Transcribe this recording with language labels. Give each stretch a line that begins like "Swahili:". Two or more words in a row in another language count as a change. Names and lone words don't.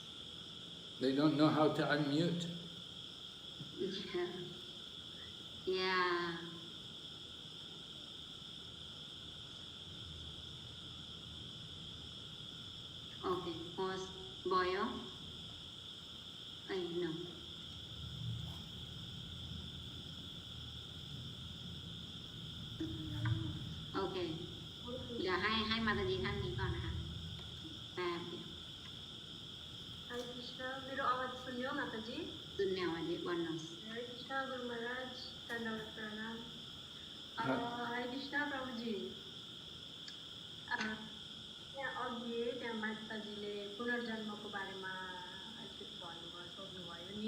English: They don't know how to unmute. Yeah. Okay. Host Boyo? No. Okay.
Thai: เดี๋ยวให้มาตาดีท่านนี้ก่อนนะคะแป๊บเดียว
Nepali: Hare Krishna, मेरो आवाज सुन्यो माताजी? धन्यवाद भन्नुहोस् Hare Krishna, Guru Maharaj, Dandavat Pranam. Hare Krishna, प्रभुजी. त्यहाँ अघि त्यहाँ माताजीले पुनर्जन्मको बारेमा अलिकति भन्नुभयो, सोध्नुभयो नि.